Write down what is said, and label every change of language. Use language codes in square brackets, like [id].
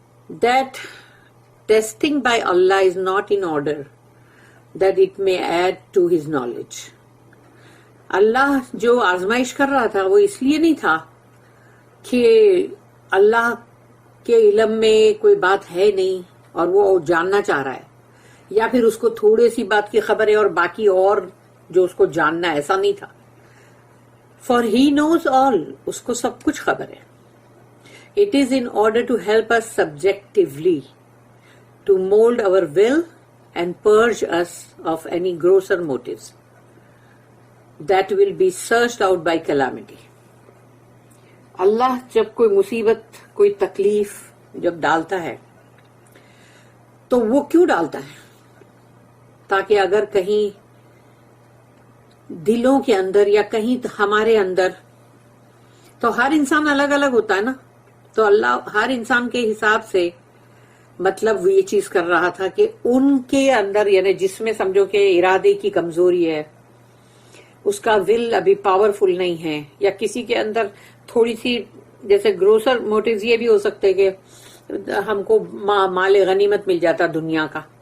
[en] That testing by Allah is not in order that it may add to his knowledge. [ur] اللہ جو آزمائش کر رہا تھا وہ اس لیے نہیں تھا کہ اللہ کے علم میں کوئی بات ہے نہیں اور وہ جاننا چاہ رہا ہے، یا پھر اس کو تھوڑی سی بات کی خبر ہے اور باقی اور جو اس کو جاننا ہے، ایسا نہیں تھا. [en] For he knows all. [ur] اس کو سب کچھ خبر ہے. [en] It is in order to help us subjectively, to mold our will and purge us of any grosser motives that will be searched out by calamity. [ur] اللہ جب کوئی مصیبت، کوئی تکلیف جب ڈالتا ہے تو وہ کیوں ڈالتا ہے؟ تاکہ اگر کہیں دلوں کے اندر یا کہیں ہمارے اندر. تو ہر انسان الگ الگ ہوتا ہے نا, تو اللہ ہر انسان کے حساب سے مطلب یہ چیز کر رہا تھا کہ ان کے اندر یعنی جس میں سمجھو کہ ارادے کی کمزوری ہے, اس کا ول ابھی پاورفل نہیں ہے, یا کسی کے اندر تھوڑی سی جیسے گروسر موٹیوز یہ بھی ہو سکتے کہ ہم کو مال غنیمت مل جاتا دنیا کا.